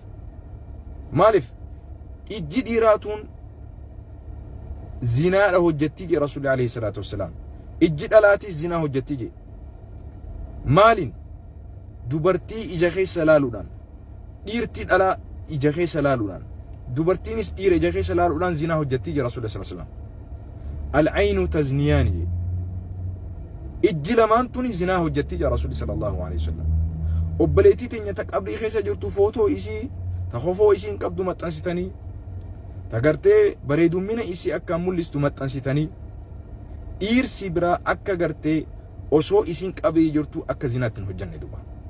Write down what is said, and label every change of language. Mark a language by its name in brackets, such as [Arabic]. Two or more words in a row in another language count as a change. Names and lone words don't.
[Oromo] Maaliif ijji dhiiraatuun zinaadha hojjettii je rasuulli [Arabic] عليه الصلاة والسلام. [Oromo] Ijji dhalaatis zinaa hojjettii je. Maaliin dubartii ija keessa laaluudhaan dhiirti dhalaa ija keessa laaluudhaan dubartiinis dhiira ija keessa laaluudhaan zinaa hojjettii je rasuulli [Arabic] صلى الله عليه وسلم. العين تزنيان je. [Oromo] Ijji lamaan tuni zinaa hojjettii je rasuulli [Arabic] صلى الله عليه وسلم. [Oromo] Obboleettii teenya ta qabrii keessa jirtu footoo isii ta kofoo isiin qabdu maxxansitanii ta gartee bareedummina isii akka mul'istu maxxansitanii dhiirsi biraa akka gartee osoo isiin qabrii jirtu akka zinaatti hin hojjanne duba.